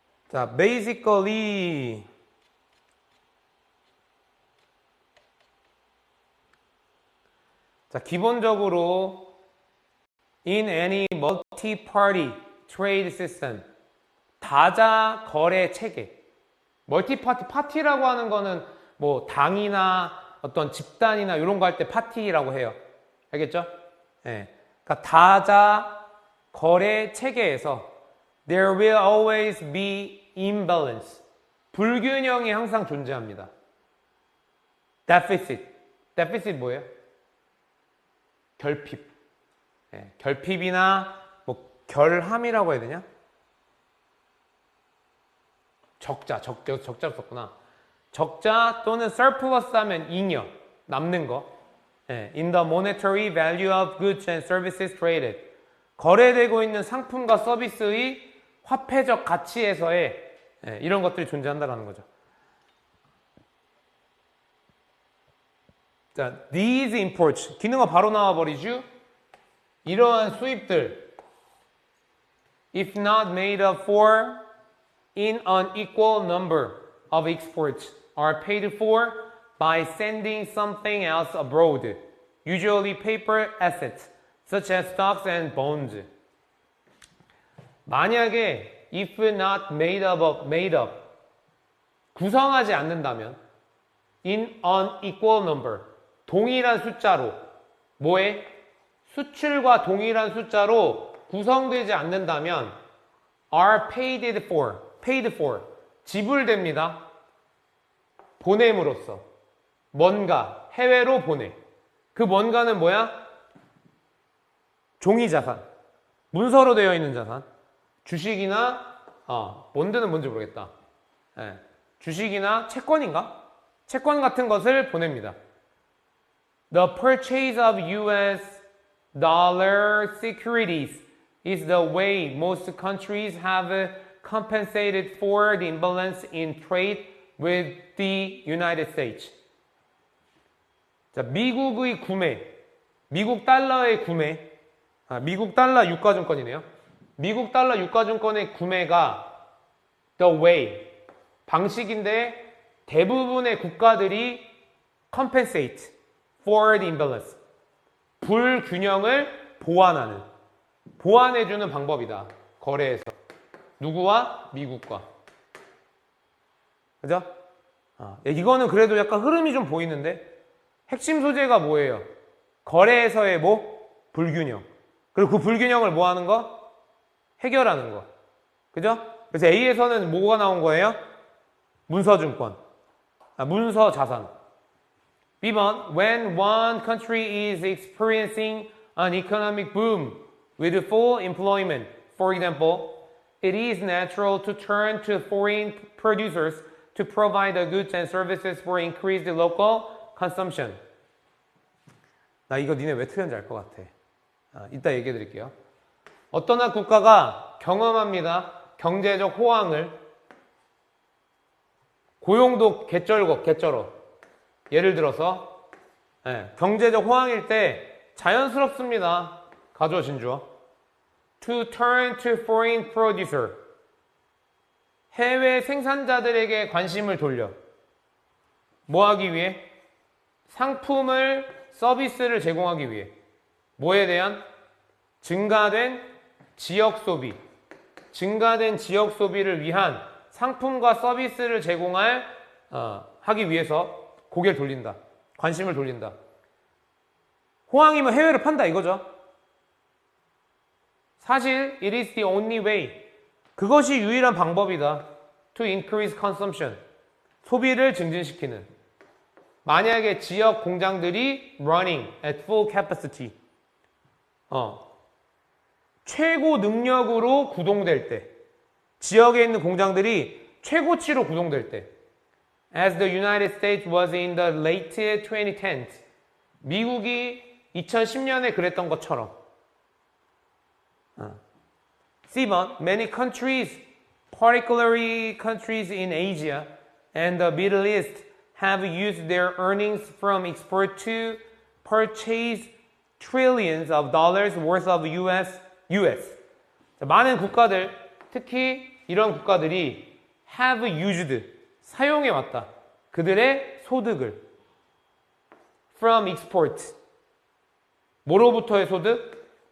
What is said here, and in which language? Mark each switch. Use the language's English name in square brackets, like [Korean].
[Korean] 자, basically 자, 기본적으로 [English] in any multi-party trade system [Korean] 다자 거래 체계 멀티파티, 파티라고 하는 거는 뭐 당이나 어떤 집단이나 이런 거 할 때 파티라고 해요. 알겠죠? 네. 그러니까 다자 거래 체계에서 [English] there will always be imbalance. [Korean] 불균형이 항상 존재합니다. deficit. deficit 뭐예요? 결핍. 네. 결핍이나 뭐 결함이라고 해야 되냐? 적자로 썼구나. 적자 또는 surplus 하면 잉여, 남는 거. [English] In the monetary value of goods and services traded. [Korean] 거래되고 있는 상품과 서비스의 화폐적 가치에서의 이런 것들이 존재한다는 거죠. [English] 자, these imports. [Korean] 기능어 바로 나와버리죠. 이러한 수입들. [English] If not made up for in an equal number of exports are paid for by sending something else abroad, usually paper assets, such as stocks and bonds. [Korean] 만약에 [English] if not made up [Korean] 구성하지 않는다면 [English] in an equal number [Korean] 동일한 숫자로 뭐에? 수출과 동일한 숫자로 구성되지 않는다면 [English] are paid for [Korean] 지불됩니다. 보냄으로써 뭔가 해외로 보내. 그 뭔가는 뭐야? 종이 자산, 문서로 되어 있는 자산, 주식이나 본드는 뭔지 모르겠다. 주식이나 채권인가? 채권 같은 것을 보냅니다. [English] The purchase of U.S. dollar securities is the way most countries have compensated for the imbalance in trade with the United States. [Korean] 자, 미국의 구매, 미국 달러의 구매, 미국 달러 유가증권이네요. 미국 달러 유가증권의 구매가 [English] the way, [Korean] 방식인데 대부분의 국가들이 [English] compensate for the imbalance, [Korean] 불균형을 보완해주는 방법이다. 거래에서. 누구와? 미국과. 그죠? 이거는 그래도 약간 흐름이 좀 보이는데 핵심 소재가 뭐예요? 거래에서의 불균형. 그리고 그 불균형을 뭐 하는 거? 해결하는 거. 그죠? 그래서 A에서는 뭐가 나온 거예요? 문서증권. 문서 자산. [English] B번, when one country is experiencing an economic boom with full employment, for example, it is natural to turn to foreign producers to provide the goods and services for increased local consumption. [Korean] 나 이거 니네 왜 틀렸는지 알 것 같아. 이따 얘기해 드릴게요. 어떤 한 국가가 경험합니다. 경제적 호황을. 고용도 개쩔어. 예를 들어서 경제적 호황일 때 자연스럽습니다. 가주어 진주어. [English] To turn to foreign producer. [Korean] 해외 생산자들에게 관심을 돌려. 뭐 하기 위해? 상품을, 서비스를 제공하기 위해. 뭐에 대한? 증가된 지역 소비. 증가된 지역 소비를 위한 상품과 서비스를 제공할 하기 위해서 고개를 돌린다. 관심을 돌린다. 호황이면 해외를 판다 이거죠. [English] 사실 it is the only way. [Korean] 그것이 유일한 방법이다. [English] To increase consumption. [Korean] 소비를 증진시키는. 만약에 지역 공장들이 [English] running at full capacity. [Korean] 최고 능력으로 구동될 때. 지역에 있는 공장들이 최고치로 구동될 때. [English] As the United States was in the late 2010s. [Korean] 미국이 2010년에 그랬던 것처럼. [English] C번, many countries, particularly countries in Asia and the Middle East, have used their earnings from export to purchase trillions of dollars worth of US. [Korean] 많은 국가들, 특히 이런 국가들이 [English] have used, [Korean] 사용해 왔다. 그들의 소득을 [English] from export, [Korean] 뭐로부터의 소득?